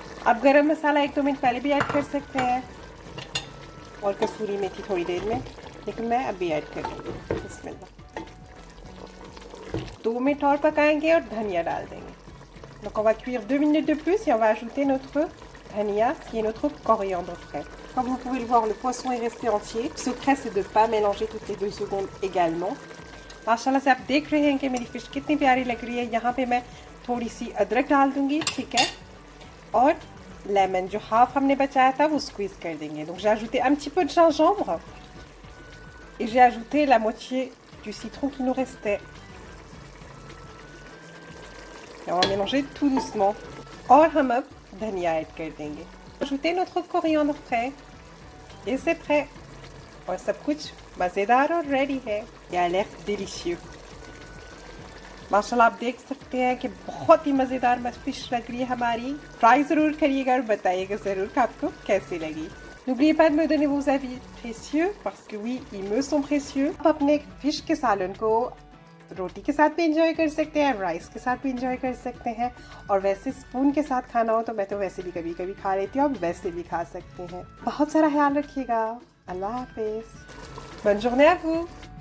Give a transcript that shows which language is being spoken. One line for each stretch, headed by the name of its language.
Hindi: आप गरम मसाला 1-2 मिनट पहले भी ऐड कर सकते हैं और कसूरी मेथी थोड़ी देर में, लेकिन मैं अभी ऐड कर दूँगी. बिस्मिल्लाह. 2 मिनट और पकाएंगे और धनिया डाल देंगे.
French: Donc on va cuire 2 minutes de plus et on va ajouter notre dhania, qui est notre coriandre frais. Comme vous pouvez le voir, le poisson est resté entier. Le secret, c'est de ne pas mélanger toutes les 2 secondes également.
Hindi: माशाल्लाह से आप देख रहे हैं कि मेरी fish कितनी प्यारी लग रही है. यहाँ पे मैं थोड़ी सी अदरक डाल दूँगी, ठीक है, और लेमन जो हाफ हमने बचाया था वो स्क्वीज़ कर देंगे.
French: Donc j'ai ajouté un petit peu de gingembre et j'ai ajouté la moitié du citron qui nous restait. Et on va mélanger tout doucement.
Hindi: और हम अब धनिया ऐड कर देंगे.
French: Ajouter notre coriandre frais et c'est prêt.
Hindi: और सब कुछ मज़ेदार और रेडी है.
French: ये a l'air délicieux.
Hindi: माशाल्लाह आप देख सकते हैं कि बहुत ही मज़ेदार फिश लग रही है हमारी. ट्राई ज़रूर करिएगा और बताइएगा ज़रूर कि आपको कैसी लगी.
French: N'oubliez pas de me donner vos avis précieux parce que oui, ils me sont précieux.
Hindi: आप अपने फिश के सालन को रोटी के साथ भी इंजॉय कर सकते हैं, राइस के साथ भी इंजॉय कर सकते हैं, और वैसे स्पून के साथ खाना हो तो मैं तो वैसे भी कभी कभी खा लेती हूँ. आप वैसे भी खा सकते हैं. बहुत सारा ख्याल रखिएगा. अल्लाह हाफिज़.
French: Bonne journée à vous.